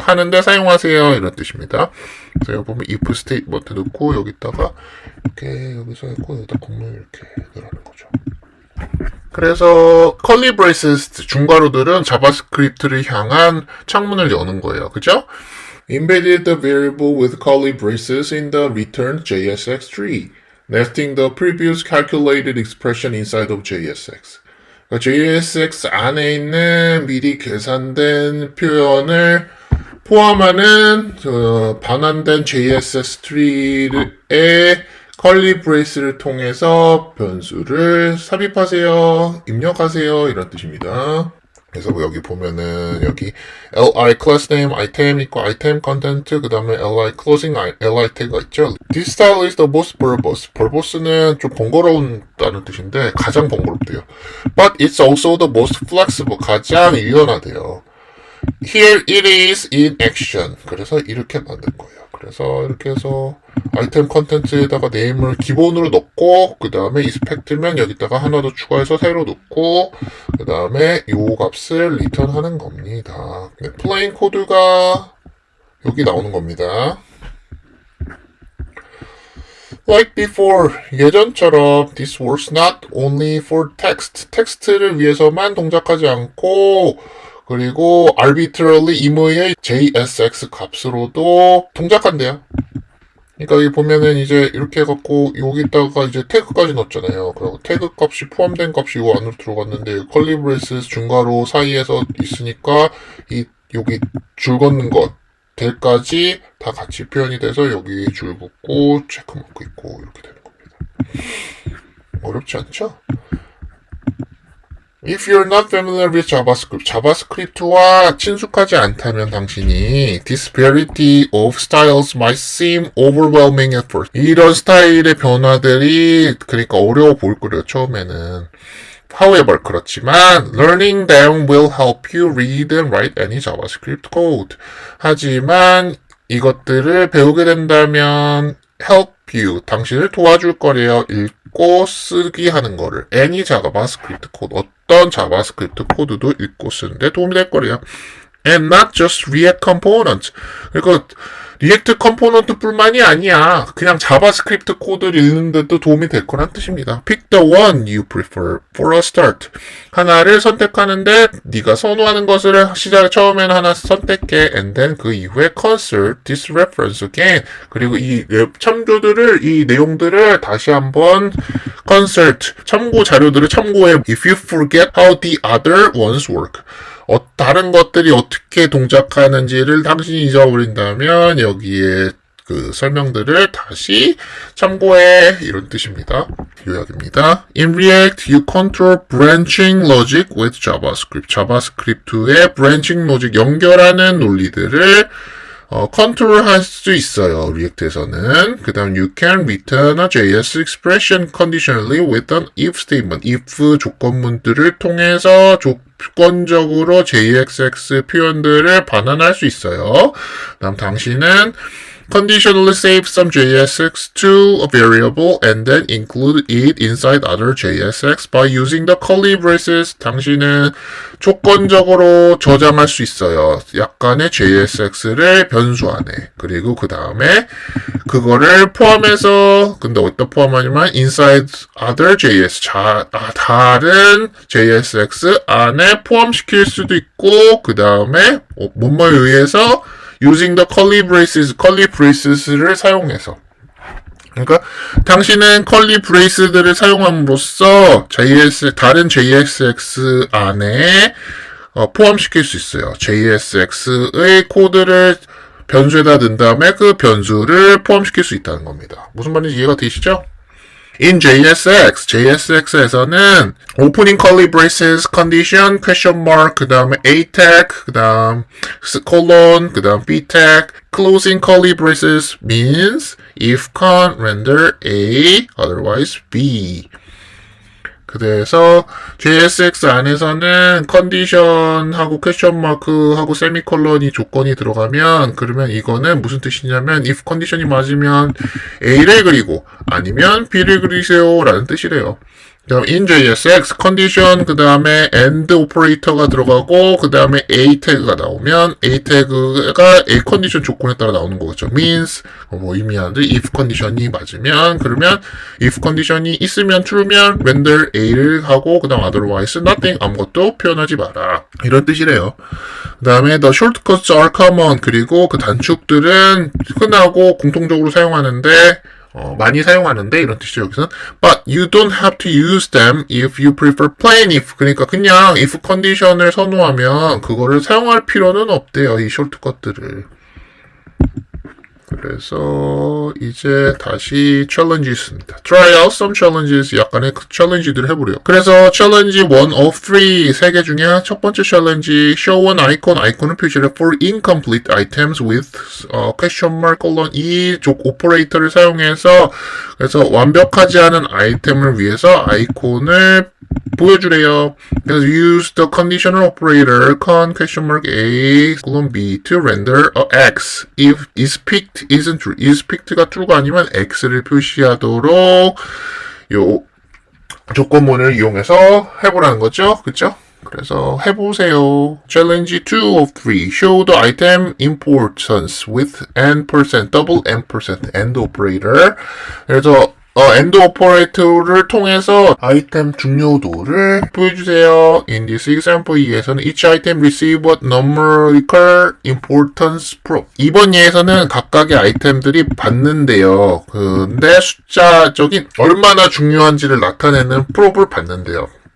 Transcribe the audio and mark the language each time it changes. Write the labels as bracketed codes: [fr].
[ko] 하는데 사용하세요. 이런 뜻입니다. 그래서 여기 보면 if 스테이트먼트 넣고 여기다가 이렇게 여기서 했고 여기다 공문 이렇게 넣으라는 거죠. 그래서 curly braces 중괄호들은 자바스크립트를 향한 창문을 여는 거예요. 그죠? [en] Embedded the variable with curly braces in the returned JSX tree, nesting the previous calculated expression inside of JSX. [ko] 그러니까 JSX 안에 있는 미리 계산된 표현을 포함하는 반환된 JSX tree의 curly brace를 통해서 변수를 삽입하세요, 입력하세요 이런 뜻입니다. 그래서 여기 보면은 여기 li class name item 있고 item content 그 다음에 li closing li tag가 있죠. [en] This style is the most verbose. [ko] verbose는 좀 번거로운다는 뜻인데 가장 번거롭대요. [en] But it's also the most flexible. [ko] 가장 유연하대요. [en] Here it is in action. [ko] 그래서 이렇게 만든 거예요. 그래서 이렇게 해서 아이템 컨텐츠에다가 네임을 기본으로 넣고 그 다음에 expect면 여기다가 하나 더 추가해서 새로 넣고 그 다음에 요 값을 리턴하는 겁니다. 네, 플레인 코드가 여기 나오는 겁니다. [en] Like before, [ko] 예전처럼 [en] this works not only for text. [ko] 텍스트를 위해서만 동작하지 않고 그리고 arbitrarily 임의의 JSX 값으로도 동작한대요. 그러니까 여기 보면은 이제 이렇게 해갖고 여기다가 이제 태그까지 넣었잖아요. 그리고 태그 값이 포함된 값이 이 안으로 들어갔는데 curly braces 중괄호 사이에서 있으니까 여기 줄 걷는 것들까지 다 같이 표현이 돼서 여기 줄 긋고 체크마크 있고 이렇게 되는 겁니다. 어렵지 않죠? [en] If you're not familiar with JavaScript, [ko] 자바스크립트와 친숙하지 않다면 당신이 [en] disparity of styles might seem overwhelming at first. [ko] 이런 스타일의 변화들이 그러니까 어려워 보일 거예요, 처음에는. [en] However, [ko] 그렇지만 [en] learning them will help you read and write any JavaScript code. [ko] 하지만 이것들을 배우게 된다면 [en] help you, [ko] 당신을 도와줄 거래요. 읽고 쓰기 하는 거를. any 자바스크립트 코드, 어떤 자바스크립트 코드도 읽고 쓰는데 도움이 될 거래요. [en] And not just React Component. [ko] 그러니까 리액트 컴포넌트 뿐만이 아니야. 그냥 자바스크립트 코드를 읽는데도 도움이 될 거란 뜻입니다. [en] Pick the one you prefer for a start. [ko] 하나를 선택하는데 네가 선호하는 것을 처음에는 하나 선택해. [en] And then [ko] 그 이후에 [en] consult this reference again. [ko] 그리고 이 참조들을, 이 내용들을 다시 한번 consult, 참고 자료들을 참고해. [en] If you forget how the other ones work. [ko] 다른 것들이 어떻게 동작하는지를 당신이 잊어버린다면 여기에 그 설명들을 다시 참고해. 이런 뜻입니다. 요약입니다. [en] In React, you control branching logic with JavaScript. [ko] 자바스크립트의 branching logic, 연결하는 논리들을 컨트롤할 수 있어요. 리액트에서는. 그 다음 [en] you can return a JS expression conditionally with an if statement. [ko] if 조건문들을 통해서 조건적으로 JSX 표현들을 반환할 수 있어요. 그 다음 당신은 [en] conditionally save some JSX to a variable and then include it inside other JSX by using the curly braces. [ko] 당신은 조건적으로 저장할 수 있어요. 약간의 JSX를 변수 안에. 그리고 그 다음에 그거를 포함해서, 근데 어디다 포함하냐면 [en] inside other JS, [ko] 다른 JSX 안에 포함시킬 수도 있고, 그 다음에 뭐뭐에 의해서 [en] using the curly braces [ko] 를 사용해서. 그러니까 당신은 curly braces들을 사용함으로써 다른 JSX 안에 포함시킬 수 있어요. JSX의 코드를 변수에다 넣은 다음에 그 변수를 포함시킬 수 있다는 겁니다. 무슨 말인지 이해가 되시죠? [en] In JSX에서는 opening curly braces condition, question mark, [ko] 그 다음에 [en] A tag, 그 다음 colon, 그 다음 B tag, closing curly braces means if con render A, otherwise B. [ko] 그래서 JSX 안에서는 컨디션하고 퀘스천 마크하고 세미콜론이 조건이 들어가면 그러면 이거는 무슨 뜻이냐면 if 컨디션이 맞으면 A를 그리고 아니면 B를 그리세요 라는 뜻이래요. 그다음 in JSX 컨디션 그 다음에 and 오퍼레이터가 들어가고 그 다음에 A 태그가 나오면 A 태그가 A 컨디션 조건에 따라 나오는 거겠죠. means 뭐 의미하는데 if 컨디션이 맞으면 그러면 if 컨디션이 있으면 true면 render A를 하고 그 다음 [en] otherwise nothing [ko] 아무것도 표현하지 마라 이런 뜻이래요. 그 다음에 [en] the shortcuts are common [ko] 그리고 그 단축들은 흔하고 공통적으로 사용하는데 많이 사용하는데 이런 뜻이죠. 여기서는 [en] but you don't have to use them if you prefer plain if [ko] 그러니까 그냥 if 컨디션을 선호하면 그거를 사용할 필요는 없대요. 이 쇼트컷들을. 그래서 이제 다시 challenges입니다. [en] Try out some challenges [ko] 약간의 challenge들을 해보래요. 그래서 [en] challenge 1 of 3 [ko] 3개 중에 첫 번째 challenge [en] show an icon [ko] 아이콘을 표시를 [en] for incomplete items with question mark colon [ko] 이 오퍼레이터를 사용해서 그래서 완벽하지 않은 아이템을 위해서 아이콘을 보여주래요. [en] 그래서 use the conditional operator con question mark a colon b to render a x if is picked isn't true. [ko] is picked가 true가 아니면 x를 표시하도록 요 조건문을 이용해서 해보라는 거죠. 그쵸? 그래서 해보세요. [en] Challenge 2 of 3. Show the item importance with n%, double n% and operator. [ko] 그래서 and 오퍼레이터를 통해서 아이템 중요도를 보여주세요. [en] In this example [ko] 2에서는 [en] each item receive a numerical importance probe. [ko] 이번 예에서는 각각의 아이템들이 받는데요. 근데 숫자적인 얼마나 중요한지를 나타내는 프로브를 받는데요.